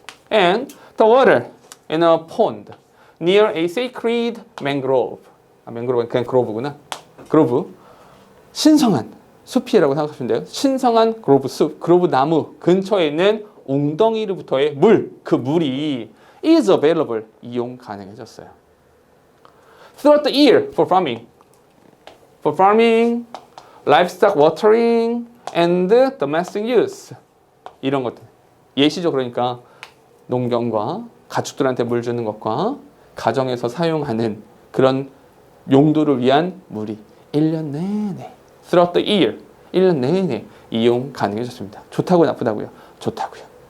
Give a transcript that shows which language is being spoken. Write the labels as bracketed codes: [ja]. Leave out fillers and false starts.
[en] And the water in a pond near a sacred mangrove. [ko] mangrove는 그냥 grove구나. [en] grove. [ko] 신성한 숲이라고 생각하시면 돼요. 신성한 그로브 숲, 그로브 나무 근처에 있는 웅덩이로부터의 물, 그 물이 [en] is available, [ko] 이용 가능해졌어요. [en] Throughout the year for farming, livestock watering, and domestic use. [ko] 이런 것들. 예시죠. 그러니까 농경과 가축들한테 물 주는 것과 가정에서 사용하는 그런 용도를 위한 물이 1년 내내 [en] throughout the year [ko] 1년 내내 이용 가능해졌습니다. 좋다고 나쁘다고요? 좋다고요.